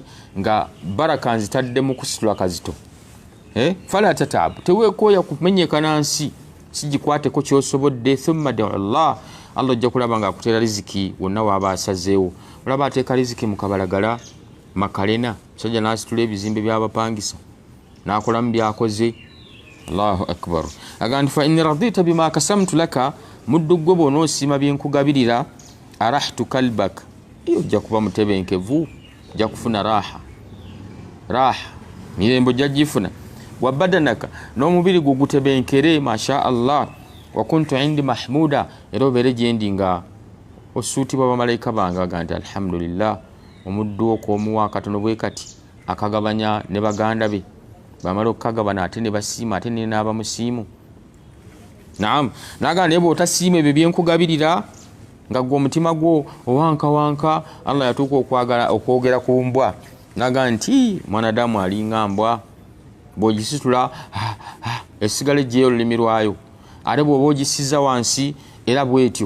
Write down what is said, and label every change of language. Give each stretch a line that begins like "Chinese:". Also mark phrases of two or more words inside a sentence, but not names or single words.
Ganda: Nga baraka nzitadde mu kusitula kazito.
Arabic: فلا تتعب,
Ganda: teweekooya kumenyekana nsi, sigikwateko kyosobodde.
Arabic: ثم دعوا الله,
Ganda: Allah ojja kulaba nga akuteera riziki wonna waaba asazeewo. Olaba ateeka riziki mu Kabalagala, Makalena, sajja n'asitula ebizimbe by'abapangisa n'akolamu byakoze.
Arabic: الله أكبر. Agamba فإن رضيت بما قسمت لك,
Ganda: muddu gwe bw'onoosiima bye nkugabirira,
Arabic: أرحت قلبك,
Ganda: ojja kuba mutebenkevu, ojja kufuna raha, mirembe ojja gifuna.
Arabic: وبدنك,
Ganda: n'omubiri gwo gutebenkere,
Arabic: ما شاء الله. وكنت عندي محمودا,
Ganda: era obeere gye ndi nga osuutibwa bamalayika bange. Aga nti alhamdulillah, omuddu okwomuwa akatono bwe kati akagabanya ne baganda be, bamala okukagabana ate ne basiima, ate ne naaba musiimu. Naam, naga naye bw'otasiima ebyo byenkugabirira nga gwe omutima gwo owankawanka, Allah yatuuka okwogera ku mbwa, naga nti mwanadamu alinga mbwa, bw'ogisitula esigala ejjeyo olulimi lwayo, ate bw'oba ogisiza wansi era bwetyo.